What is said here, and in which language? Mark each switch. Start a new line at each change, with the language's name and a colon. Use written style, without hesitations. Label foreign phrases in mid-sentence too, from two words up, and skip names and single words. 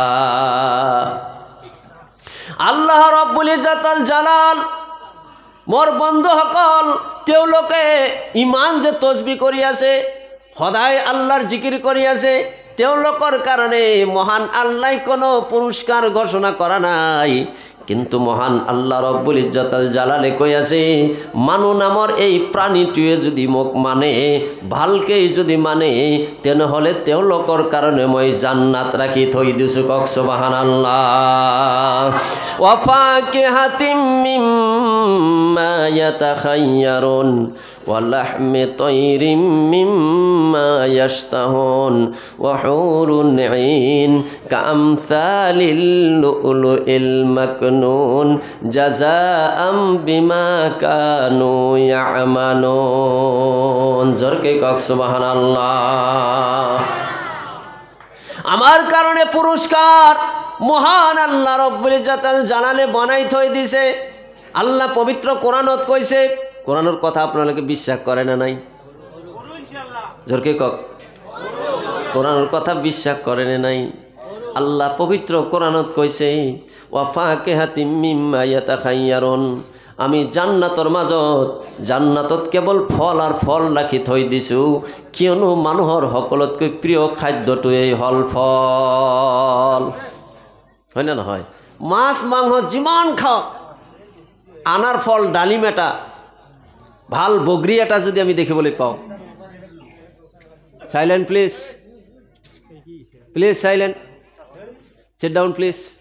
Arabic: الله رب العزة الجلال
Assamese: মোৰ বন্ধুসকল, তেওঁলোকে ইমান যে তসবিহ কৰি আছে, সদায় আল্লাহৰ জিকিৰ কৰি আছে, তেওঁলোকৰ কাৰণে মহান আল্লাহ কোনো পুৰস্কাৰ ঘোষণা কৰা নাই। কিন্তু মহান আল্লাহ রব্বুল ইজ্জতুল জালালে কৈ আছে, মানুহ নামৰ এই প্ৰাণীটোৱে যদি মোক মানে, ভালকে যদি মানে, তেনেহলে তেওঁলোকৰ কাৰণে মই জান্নাত ৰাখি থৈ দিছোঁ। কক সুবহানাল্লাহ।
Arabic: وفاكهة مما يتخيرون ولحم طير مما يشتهون وحور عين كأمثال اللؤلؤ المكنون جزاء بما كانوا يعملون.
Assamese: জোরকে কক সুবহানাল্লাহ।
Bangla: আমার কারণে পুরস্কার মহান আল্লাহ রব্বুল ইজ্জতুল জালালে বানাই থই দিছে। আল্লাহ পবিত্র কোরআনত কইছে, কোরআনের কথা আপনারা বিশ্বাস করে না নাই? জোরকে কক, কোরআনের কথা বিশ্বাস করে না নাই? আল্লাহ পবিত্র কোরআনত কইছে,
Arabic: وفاكهة مما يتخيرون,
Assamese: আমি জান্নাতৰ মাজত, জান্নাতত কেৱল ফল আৰু ফল ৰাখি থৈ দিছোঁ, কিয়নো মানুহৰ সকলোতকৈ প্ৰিয় খাদ্যটোৱেই হ'ল ফল। হয় না নহয়? মাছ মাংস যিমান খাওক, আনাৰ ফল ডালিম এটা, ভাল বগৰী এটা যদি আমি দেখিবলৈ পাওঁ,
English: silent please, please silent, sit down please.